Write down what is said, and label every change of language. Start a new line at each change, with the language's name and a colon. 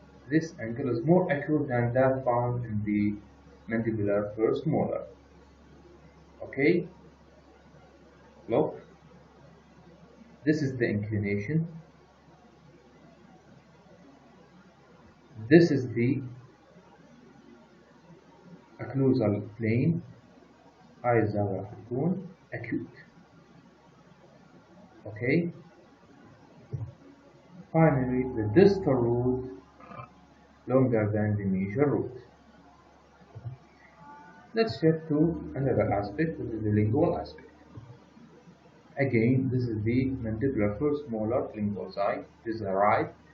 English: This angle is more acute than that found in the mandibular first molar. Okay? Look. This is the inclination. This is the occlusal plane.
Arabic: هاي الزاوية راح تكون acute.
English: Okay? Finally, the distal root longer than the medial root. Let's shift to another aspect, which is the lingual aspect. Again, this is the mandibular first molar lingual side. This is the right.